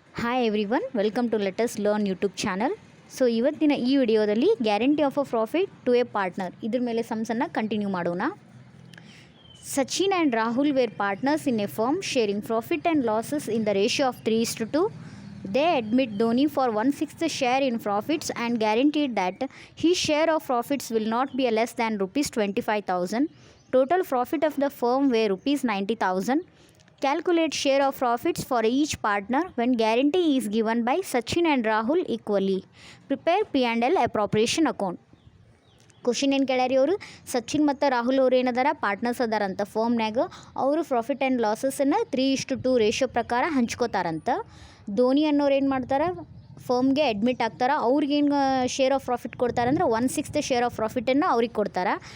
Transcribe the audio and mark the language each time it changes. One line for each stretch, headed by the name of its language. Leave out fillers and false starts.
English: Hi everyone, welcome to let us learn YouTube channel. So
Kannada: ಇವತ್ತಿನ ಈ ವಿಡಿಯೋದಲ್ಲಿ
English: guarantee of a profit to a partner
Kannada: ಇದ್ರ ಮೇಲೆ ಸಮ್ಸನ್ನು continue ಮಾಡೋಣ.
English: Sachin and Rahul were partners in a firm sharing profit and losses in the ratio of 3:2. They admit Dhoni for 1/6 share in profits and guaranteed that his share of profits will not be less than rupees 25,000. Total profit of the firm were rupees 90,000. Calculate share of profits for each partner when guarantee is given by Sachin and Rahul equally. Prepare P&L appropriation account.
Kannada: Question ಏನು ಕೇಳ್ಯಾರಿ ಅವರು, ಸಚಿನ್ ಮತ್ತು ರಾಹುಲ್ ಅವ್ರು ಏನದಾರ partners ಅದಾರಂತ ಫರ್ಮ್ನ್ಯಾಗ. ಅವರು profit and ಲಾಸಸನ್ನು 3:2 ratio ಪ್ರಕಾರ ಹಂಚ್ಕೋತಾರಂತ. ಧೋನಿ ಅನ್ನೋರು ಏನು ಮಾಡ್ತಾರೆ, ಫರ್ಮ್ಗೆ admit ಆಗ್ತಾರೆ. ಅವ್ರಿಗೇನು share of profit ಕೊಡ್ತಾರಂದ್ರೆ 1/6 share of ಪ್ರಾಫಿಟನ್ನು ಅವ್ರಿಗೆ ಕೊಡ್ತಾರೆ.